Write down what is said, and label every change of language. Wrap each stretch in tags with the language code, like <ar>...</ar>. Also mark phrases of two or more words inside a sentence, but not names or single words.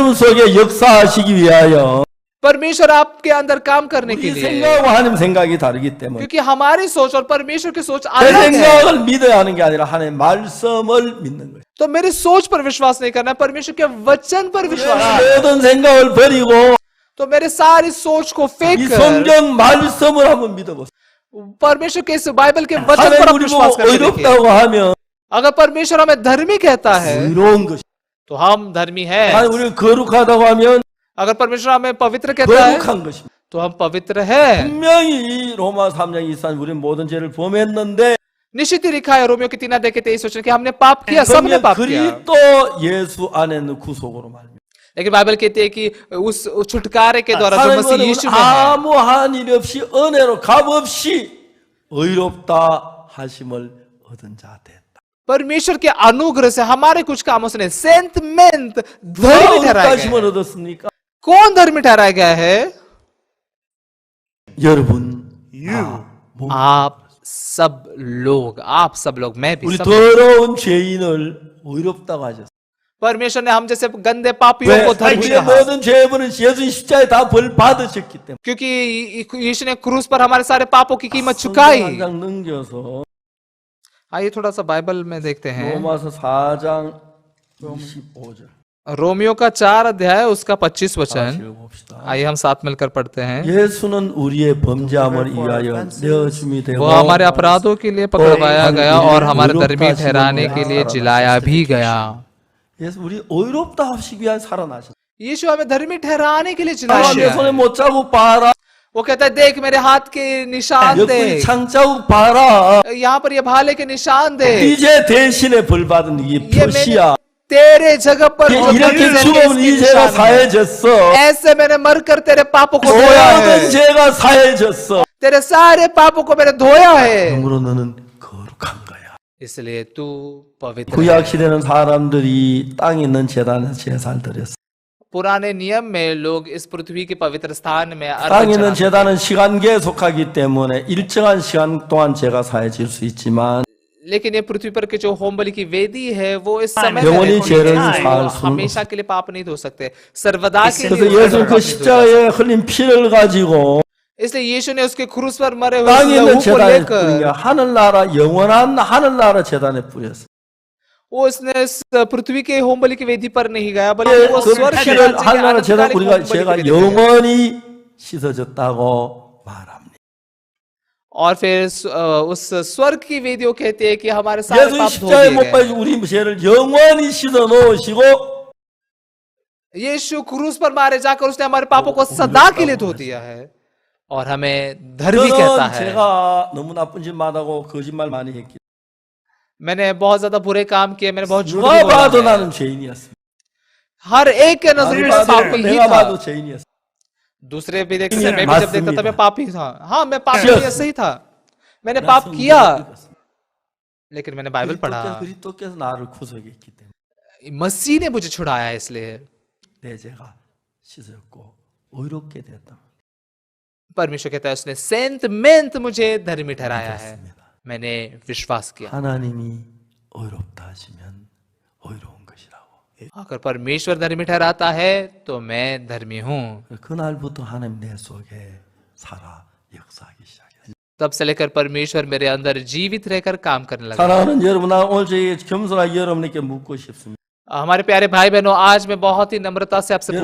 <ko>여러분 속에 역사하시기 위하여</ko> <hi>परमेश्वर आपके अंदर काम करने के</hi> <ko>우리</ko> <hi>लिए,</hi> <ko>생각하고 하나님 생각이 다르기 때문에</ko> <hi>क्योंकि हमारी सोच और परमेश्वर की सोच</hi> <ko>내</ko> <hi>अलग है।</hi> <ko>생각을 믿어야 하는 게 아니라 하나님의 말씀을 믿는 거예요.</ko> <hi>तो मेरी सोच पर विश्वास नहीं करना है, परमेश्वर के वचन पर विश्वास करना है।</hi> <ko>모든 생각을 버리고</ko> <hi>तो मेरे सारी सोच को फेंक</hi> <ko>이</ko> <hi>कर</hi> <ko>성경 말씀을 한번 믿어보세요.</ko> <hi>परमेश्वर के इस बाइबल के वचन पर</hi> <ko>하나님</ko> <hi>आप</hi> <ko>우리</ko> <hi>विश्वास</hi> <ko>보고</ko> <hi>करके देखिए।</hi> <ko>어렵다고 하면</ko> <hi>अगर परमेश्वर हमें धर्मी कहता है,</hi> <ko>의로운 것이</ko> <hi>तो हम धर्मी हैं।</hi> <ko>하나님 우리를 거룩하다고 하면</ko> <hi>अगर परमेश्वर हमें पवित्र कहता है,</hi> <ko>거룩한 것입니다.</ko> <hi>तो हम पवित्र हैं।</hi> <ko>분명히 로마 3장 24절 우리는 모든 죄를 범했는데</ko> <hi>निश्चित ही लिखा है रोमियो की 3:23 वचन कि हमने पाप किया, सबने पाप किया।</hi> <ko>그리스도 예수 안에 있는 구속으로 말입니다.</ko> <hi>लेकिन बाइबल कहती है कि उस छुटकारे के द्वारा जो मसीह</hi> <ko>하나님은</ko> <hi>यीशु में है,</hi> <ko>아무한 일 없이 은혜로 값없이 의롭다 하심을 얻은 자 됐다.</ko> <hi>परमेश्वर के अनुग्रह से हमारे कुछ कामों से नहीं, सेंटमेंट धर्मी</hi> <ko>누가</ko> <hi>ठहराया</hi> <ko>의롭다심을</ko> <hi>गया है।</hi> <ko>얻었습니까?</ko> <hi>कौन धर्मी ठहराया गया है?</hi> <ko>여러분,</ko> <hi>आप सब लोग, मैं भी</hi> <ko>우리</ko> <hi>सब।</hi> <ko>더러운 죄인을 의롭다고 하셨어요.</ko> <hi>परमेश्वर ने हम जैसे गंदे पापियों</hi> <ko>왜?</ko> <hi>को धर्मी</hi> <ko>우리의</ko> <hi>कहा,</hi> <ko>모든 죄분은 예수 십자가에 다 벌 받으셨기 때문에.</ko> <hi>क्योंकि यीशु ने क्रूस पर हमारे सारे पापों की कीमत चुकाई।</hi> <ko>한 장 넘겨서</ko> <hi>आइए थोड़ा सा बाइबल में देखते हैं,</hi> <ko>로마서 4장 25절</ko> <hi>रोमियो का 4 अध्याय उसका 25 वचन।</hi> <ko>읽어봅시다.</ko> <hi>आइए हम साथ मिलकर पढ़ते हैं।</hi> <ko>예수는 우리의 범죄함을 위하여 내어줌이 되고</ko> <hi>वो हमारे अपराधों के लिए पकड़वाया गया और हमारे धर्मी ठहराने के लिए जिलाया भी गया।</hi> <ko>예수 우리 의롭다 하시기 위한 살아나셨어요.</ko> <hi>यीशु हमें धर्मी ठहराने के लिए जिलाया</hi> <ko>내</ko> <hi>गया</hi> <ko>손에</ko> <hi>है।</hi> <ko>못 자국 봐라.</ko> <hi>वो कहता है देख मेरे हाथ के निशान</hi> <ko>옆구리</ko> <hi>देख,</hi> <ko>창자국 봐라.</ko> <hi>यहाँ पर ये भाले के निशान देख,</hi> <ko>이제 대신에 벌 받은 이게</ko> <hi>ये मैंने</hi> <ko>표시야.</ko> <hi>तेरे जगह पर जो</hi> <ko>이렇게</ko> <hi>दर्द है,</hi> <ko>죽으면 이</ko> <hi>इसके</hi> <ko>죄가</ko> <hi>निशान है।</hi> <ko>사해졌어.</ko> <hi>ऐसे मैंने मरकर तेरे पापों को धोया</hi> <ko>모든</ko> <hi>है,</hi> <ko>죄가 사해졌어.</ko> <hi>तेरे सारे पापों को मैंने धोया है,</hi> <ko>그러므로 너는 거룩한 거야.</ko> <hi>इसलिए तू पवित्र</hi> <ko>구약</ko> <hi>है।</hi> <ko>시대는 사람들이 땅에 있는 제단에서 제사를 드렸어.</ko> <hi>पुराने नियम में लोग इस पृथ्वी के पवित्र स्थान में अर्पण</hi> <ko>땅에 있는</ko> <hi>चढ़ाते थे।</hi> <ko>제단은 시간계에 속하기 때문에 일정한 시간 동안 죄가 사해질 수 있지만</ko> <hi>लेकिन ये पृथ्वी पर के जो होम बलि की वेदी है वो इस समय में</hi> <ko>영원히</ko> <hi>रहती</hi> <ko>죄를</ko> <hi>है,</hi> <ko>살</ko> <hi>वो</hi> <ko>수는</ko> <hi>हमेशा के लिए पाप नहीं धो सकते, सर्वदा के</hi> <ko>그래서</ko> <hi>लिए</hi> <ko>예수는</ko> <hi>पाप</hi> <ko>그</ko> <hi>नहीं धो सकते।</hi> <ko>십자가에 흘린 피를 가지고</ko> <hi>इसलिए यीशु ने उसके क्रूस पर मरे हुए</hi> <ko>땅에</ko> <hi>लहू</hi> <ko>있는</ko> <hi>को</hi> <ko>제단에 뿌린 게</ko> <hi>लेकर</hi> <ko>하늘나라 영원한 하늘나라 제단에 뿌렸어.</ko> <hi>वो इसने इस पृथ्वी के होम बलि की वेदी पर नहीं गया, बल्कि वो</hi> <ko>그</ko> <hi>स्वर्ग के</hi> <ko>피를</ko> <hi>राज्य के</hi> <ko>하늘나라 제단</ko> <hi>अनंतकालिक</hi> <ko>우리가</ko> <hi>होम बलि की</hi> <ko>죄가</ko> <hi>वेदी पर गया।</hi> <ko>영원히 씻어졌다고 말합니다.</ko> <hi>और फिर उस स्वर्ग की वेदियों कहते हैं कि हमारे सारे</hi> <ko>예수</ko> <hi>पाप धो</hi> <ko>십자가에</ko> <hi>दिए</hi> <ko>못</ko> <hi>गए।</hi> <ko>박혀 우리 죄를 영원히 씻어 놓으시고</ko> <hi>यीशु क्रूस पर मारे जाकर उसने हमारे पापों को सदा के लिए धो दिया है। और हमें धर्मी कहता</hi> <ko>저는</ko> <hi>है।</hi> <ko>제가 너무 나쁜 짓 많다고 거짓말 많이 했기</ko> <hi>मैंने बहुत ज्यादा बुरे काम किए, मैंने बहुत झूठ</hi> <ko>누가</ko> <hi>भी बोला</hi> <ko>봐도</ko> <hi>है।</hi> <ko>나는 죄인이었습니다.</ko> <hi>हर एक के नजरिए से पापी ही</hi> <ko>내가</ko> <hi>था।</hi> <ko>봐도 죄인이었어.</ko> <hi>दूसरे भी देखते थे, मैं भी जब देखता था मैं पापी था। हाँ, मैं पापी Yes. ऐसे ही था, मैंने पाप किया, लेकिन मैंने बाइबल पढ़ा।</hi> <ko>그리스도께서 나를 구속했기 때문에</ko> <hi>मसीह ने मुझे छुड़ाया, इसलिए</hi> <ko>내 죄가 씻었고 의롭게 되었다.</ko> <hi>परमेश्वर कहता है उसने सेंटमेंट मुझे धर्मी ठहराया है, मैंने विश्वास किया।</hi> <ko>하나님이 의롭다 하시면 의로운 것이라고.</ko> <hi>अगर परमेश्वर धर्मी ठहराता है तो मैं धर्मी हूँ।</hi> <ko>그날부터 하나님 내 속에 살아 역사하기 시작했어요.</ko> <hi>तब से लेकर परमेश्वर मेरे अंदर जीवित रहकर काम करने लगा।</hi> <ko>사랑하는 여러분, 나 오늘 저희 겸손하게 여러분에게 묻고 싶습니다.</ko> <hi>हमारे प्यारे भाई बहनों, आज मैं बहुत ही नम्रता से आपसे</hi>